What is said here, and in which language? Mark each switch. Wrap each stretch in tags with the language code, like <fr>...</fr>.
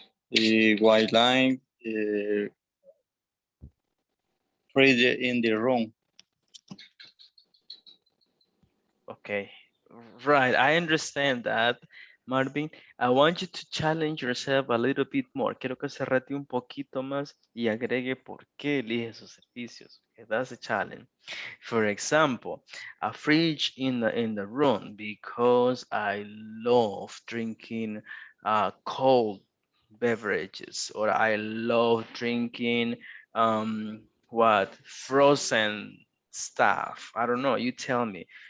<en>the white line, fridge in the room. Okay, right. I understand that, Marvin. I want you to challenge yourself a little bit more.</en> <es>Quiero que se rete un poquito más y agregue por qué elige esos servicios.</es> <en>Okay, that's a challenge. For example, a fridge in the room because I love drinking cold beverages, or I love drinking what frozen stuff. I don't know. You tell me.</en>